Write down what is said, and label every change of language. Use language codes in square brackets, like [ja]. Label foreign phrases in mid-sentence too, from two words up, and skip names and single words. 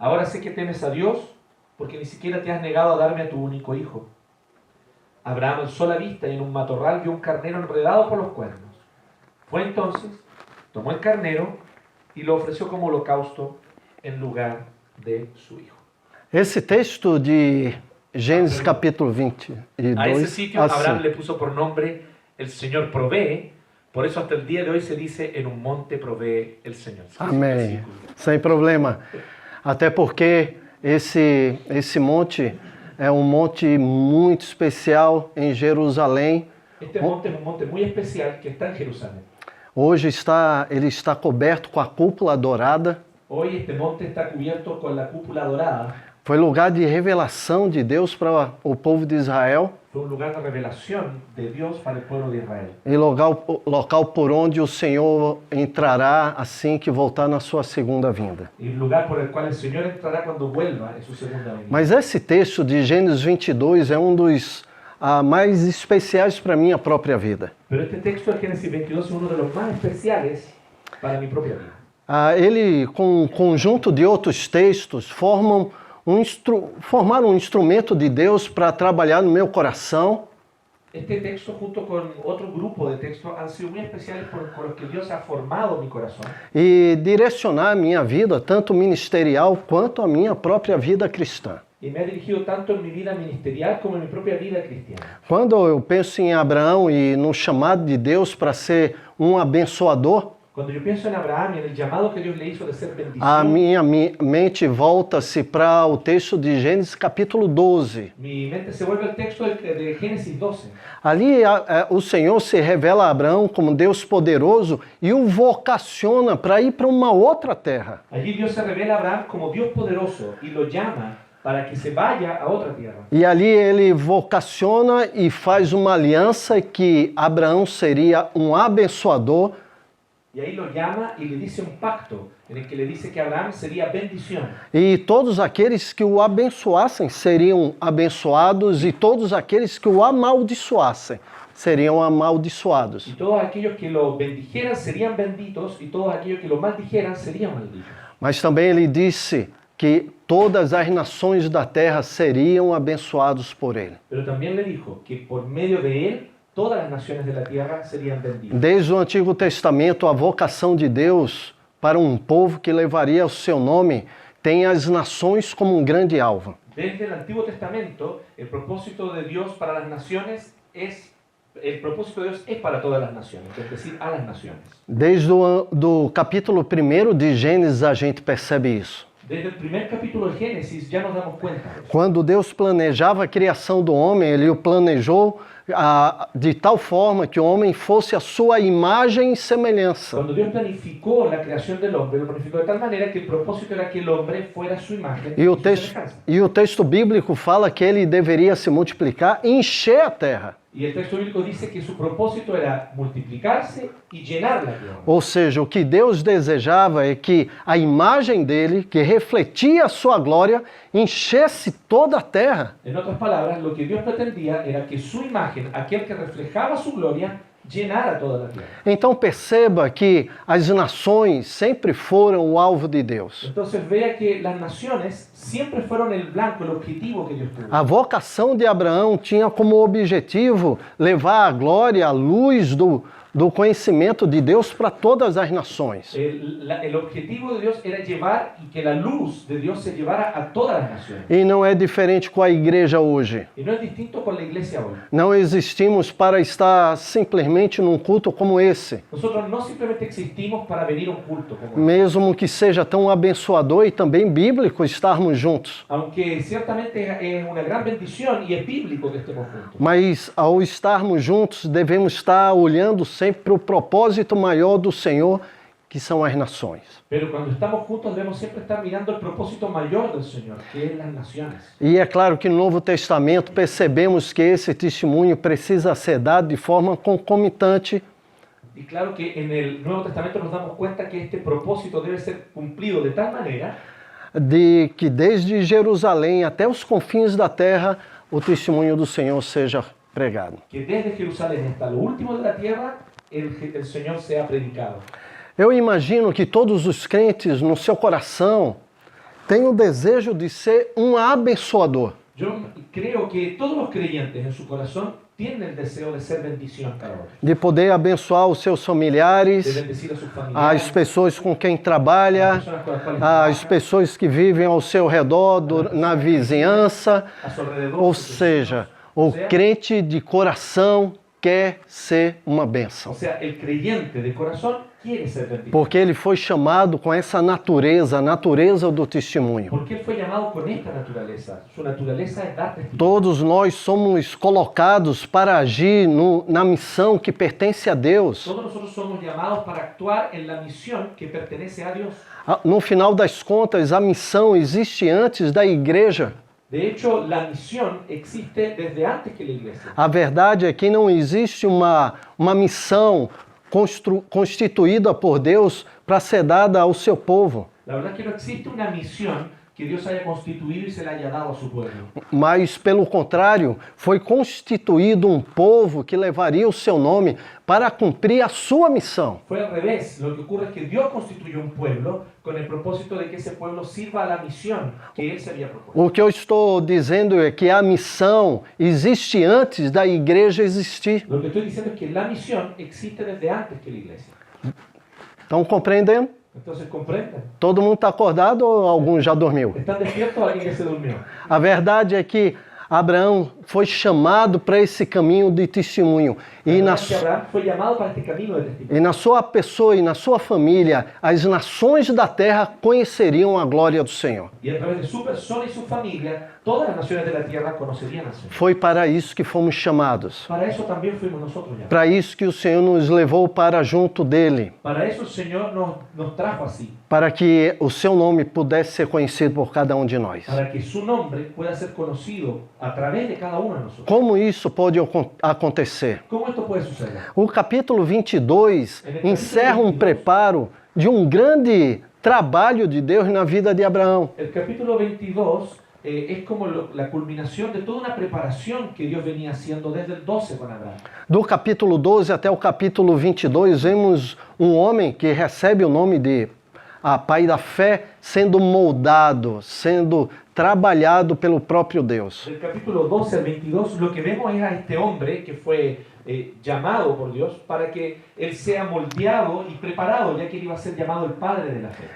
[es] Ahora sé que temes a Dios porque ni siquiera te has negado a darme a tu único hijo. Abraham alzó la vista y en un matorral vio un carnero enredado por los cuernos. Fue entonces, tomó el carnero y lo ofreció como holocausto en lugar de su hijo. [pt] Esse texto de Gênesis capítulo [es] A ese 22, sitio Abraham [pt] assim, [es] le puso por nombre el Señor provee, por eso hasta el día de hoy se dice en un monte provee el Señor. [pt] amém, sem problema. Até porque esse monte é um monte muito especial em Jerusalém. [es] Este monte es un monte muy especial que está en Jerusalén. [pt] Hoje ele está coberto com a cúpula dourada. [es] Hoy este monte está cubierto con la cúpula dorada. [pt] Foi lugar de revelação de Deus para o povo de Israel [es] Fue un lugar de revelación de Dios para el pueblo de Israel. [pt] e local por onde o Senhor entrará assim que voltar na sua segunda vinda. [es] Y el lugar por el cual el Señor entrará cuando vuelva en su segunda venida. [pt] Mas esse texto de Gênesis 22 é um dos mais especiais para a minha própria vida. [es] Pero este texto de Génesis 22 es uno de los más especiales para mi propia vida. [pt] Ele, com um conjunto de outros textos, formaram um instrumento de Deus para trabalhar no meu coração [es] Este texto junto con otro grupo de textos han sido muy especiales con los que Dios ha formado mi corazón [pt] e direcionar a minha vida, tanto ministerial quanto a minha própria vida cristã. [es] y me ha dirigido tanto en mi vida ministerial como en mi propia vida cristiana. [pt] Quando eu penso em Abraão e no chamado de Deus para ser um abençoador, [es] Cuando yo pienso en Abraham y en el llamado que Dios le hizo de ser a bendición, [pt] minha mente volta-se para o texto de Gênesis capítulo 12. [es] mi mente se vuelve al texto de Génesis 12. [pt] Ali o Senhor se revela a Abraão como Deus poderoso e o vocaciona para ir para uma outra terra. [es] Allí Dios se revela a Abraham como Dios poderoso y lo llama para que se vaya a otra tierra. [pt] E ali ele vocaciona e faz uma aliança que Abraão seria um abençoador [es] Y ahí lo llama y le dice un pacto en el que le dice que Abraham sería bendición. [pt] e todos aqueles que o abençoassem seriam abençoados e todos aqueles que o amaldiçoassem seriam amaldiçoados. [es] Y todos aquellos que lo bendijeran serían benditos y todos aquellos que lo maldijeran serían malditos. [pt] Mas também ele disse que todas as nações da terra seriam abençoados por ele. [es] Pero también le dijo que por medio de él todas las naciones de la tierra serían benditas. [pt] Desde o Antigo Testamento, a vocação de Deus para um povo que levaria o seu nome tem as nações como um grande alvo. [es] Desde el Antiguo Testamento, el propósito de Dios para las naciones es para todas las naciones, es decir, a las naciones. [pt] Desde o capítulo 1 de Gênesis a gente percebe isso. [es] Desde el primer capítulo de Génesis ya nos damos cuenta de eso. [pt] Quando Deus planejava a criação do homem, ele o planejou de tal forma que o homem fosse a sua imagem e semelhança. [es] Cuando Dios planificó la creación del hombre, lo planificó de tal manera que el propósito era que el hombre fuera su imagen [pt] E o [es] su [pt] texto, [es] semejanza. [pt] e o texto bíblico fala que ele deveria se multiplicar e encher a terra. [es] Y el texto bíblico dice que su propósito era multiplicarse y llenar la tierra. [pt] Ou seja, o que Deus desejava é que a imagem dele, que refletia a sua glória, enchesse toda a terra. [es] En otras palabras, lo que Dios pretendía era que su imagen, aquel que reflejaba su gloria, llenara toda la tierra. [pt] Então perceba que as nações sempre foram o alvo de Deus. [es] Entonces vea que las naciones siempre fueron el blanco, el objetivo que Dios tuvo. [pt] A vocação de Abraão tinha como objetivo levar a glória, a luz do conhecimento de Deus para todas as nações. [es] El objetivo de Dios era llevar y que la luz de Dios se llevara a todas las naciones. [pt] E não é diferente com a igreja hoje. [es] Y no es distinto con la iglesia hoy. [pt] Não existimos para estar simplesmente num culto como esse, [es] Nosotros no simplemente existimos para venir a un culto como este. [pt] mesmo que seja tão abençoador e também bíblico estarmos juntos. [es] Aunque ciertamente es una gran bendición y es bíblico que estemos juntos. [pt] Mas ao estarmos juntos, devemos estar olhando sempre para o propósito maior do Senhor, que são as nações. [es] Pero cuando estamos juntos debemos siempre estar mirando el propósito mayor del Señor, que es las naciones. [pt] E é claro que no Novo Testamento percebemos que esse testemunho precisa ser dado de forma concomitante [es] Y claro que en el Nuevo Testamento nos damos cuenta que este propósito debe ser cumplido de tal manera [pt] de que desde Jerusalém até os confins da terra o testemunho do Senhor seja pregado. [es] que desde Jerusalén hasta lo último de la tierra el Señor sea predicado. [pt] Eu imagino que todos os crentes no seu coração tem o desejo de ser um abençoador. [es] Yo creo que todos los creyentes en su corazón tienen el deseo de ser bendición para otros, [pt] De poder abençoar os seus [es] de [pt] familiares, [es] bendecir a sus [pt] as [es] familiares, [pt] pessoas com quem [es] las [pt] trabalha, [es] personas con las cuales [pt] as [es] trabaja, [pt] pessoas que vivem ao seu redor, na vizinhança. [es] a su alrededor. [pt] Ou [es] sus [pt] seja, [es] vecinos. [pt] o crente de coração quer ser uma bênção. [es] O sea, el creyente de corazón quiere ser bendición. [pt] Porque ele foi chamado com essa natureza, a natureza do testemunho. [es] Porque él fue llamado con esta naturaleza. Su naturaleza es dar testimonio. [pt] Todos nós somos colocados para agir na missão que pertence a Deus. [es] Todos nosotros somos llamados para actuar en la misión que pertenece a Dios. [pt] No final das contas, a missão existe antes da igreja. [es] De hecho, la misión existe desde antes que la iglesia. [pt] A verdade é que não existe uma missão constituída por Deus para ser dada ao seu povo. [es] La verdad es que no existe una misión que Dios haya constituido y se la haya dado a su pueblo. [pt] Mas, pelo contrário, foi constituído um povo que levaria o seu nome para cumprir a sua missão. [es] Fue al revés. Lo que ocurre es que Dios constituyó un pueblo con el propósito de que ese pueblo sirva a la misión que Él se había propuesto. [pt] O que eu estou dizendo é que a missão existe antes da igreja existir. [es] Lo que estoy diciendo es que la misión existe desde antes que la iglesia. [pt] Estão compreendendo? [es] Entonces, ¿comprenden? [pt] Todo mundo está acordado ou algum já dormiu? [es] ¿Están despiertos o alguien que se durmió? [pt] A verdade é que Abraão foi chamado para esse caminho de testemunho. [es] La verdad es que Abraham fue llamado para este camino de testimonio. [pt] E na sua pessoa e na sua família, as nações da terra conheceriam a glória do Senhor. [es] Y a través de su persona y su familia, todas las naciones de la tierra conocerían al Señor. [pt] Foi para isso que fomos chamados. [es] Para eso también fuimos nosotros llamados. [pt] Para isso que o Senhor nos levou para junto dele. [es] Para eso el Señor nos trajo así. [pt] Para que o seu nome pudesse ser conhecido por cada um de nós. [es] Para que su nombre pueda ser conocido a través de cada uno de nosotros. [pt] Como isso pode acontecer? [es] ¿Cómo esto puede suceder? [pt] O capítulo 22 encerra um preparo de um grande trabalho de Deus na vida de Abraão. [es] El capítulo 22 es como la culminación de toda una preparación que Dios venía haciendo desde el 12 con Abraham. [pt] Do capítulo 12 até o capítulo 22, vemos um homem que recebe o nome de pai da fé, sendo moldado, sendo trabalhado pelo próprio Deus. [es] Del capítulo 12 al 22 lo que vemos es a este hombre que fue llamado por Dios para que él sea moldeado y preparado, ya que él iba a ser llamado el padre de la fe.